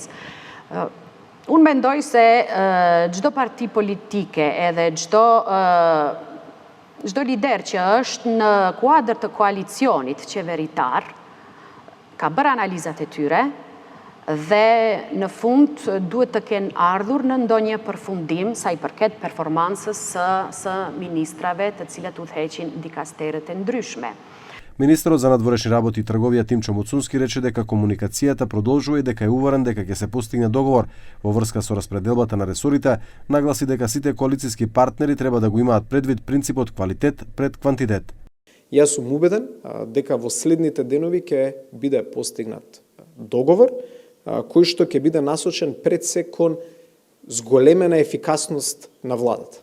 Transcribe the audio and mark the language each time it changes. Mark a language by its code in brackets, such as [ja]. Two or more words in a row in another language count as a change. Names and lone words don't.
[sq] Unë mendoj se çdo parti politike edhe çdo lider që është në kuadër të koalicionit qeveritar ka bërë analizat e tyre dhe në fund duhet të kenë ardhur në ndonjë përfundim sa i përket performansës së ministrave të cilat udhëheqin dikasterët e ndryshme. [mk] Министерот за надворешни работи и трговија Тимчо Муцунски рече дека комуникацијата продолжува и дека е уверен дека ќе се постигне договор во врска со распределбата на ресорите, нагласи дека сите коалициски партнери треба да го имаат предвид принципот квалитет пред квантитет. Јас сум убеден дека во следните денови ќе биде постигнат договор кој што ќе биде насочен пред се кон зголемена ефикасност на владата.